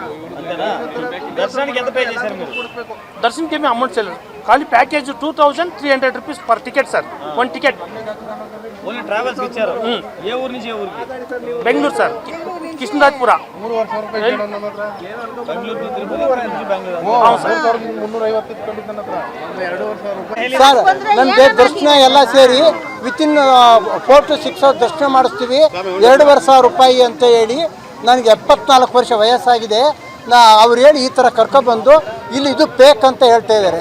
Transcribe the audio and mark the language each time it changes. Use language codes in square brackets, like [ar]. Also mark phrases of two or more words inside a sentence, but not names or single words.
[te] అంతేనా? దర్శనానికి ఎంత పే చేశారు మీరు? దర్శనంకి ఏమీ అమౌంట్ చేయలేదు. ఖాళీ ప్యాకేజ్ 2,300 [en] rupees per ticket sir. [te] 1 టికెట్ [en] only travels [te] ఇచ్చారు. ఏ ఊరు నుంచి ఏ ఊరికి? బెంగళూరు సార్, కృష్ణరాజపుర. బెంగళూరు టు తిరుపతి, బెంగళూరు. [kn] ಸರ್, ನಮಗೆ ದರ್ಶನ ಎಲ್ಲ ಸೇರಿ [en] within 4 to 6 hours [kn] ದರ್ಶನ ಮಾಡಿಸ್ತೀವಿ. 2,500 ರೂಪಾಯಿ ಅಂತ ಹೇಳಿ ನನಗೆ 74 ವರ್ಷ ವಯಸ್ಸಾಗಿದೆ. ಅವ್ರು ಹೇಳಿ ಈ ಥರ ಕರ್ಕೊಬಂದು ಇಲ್ಲಿ ಇದು ಪೇಕ್ ಅಂತ ಹೇಳ್ತಾ ಇದ್ದಾರೆ.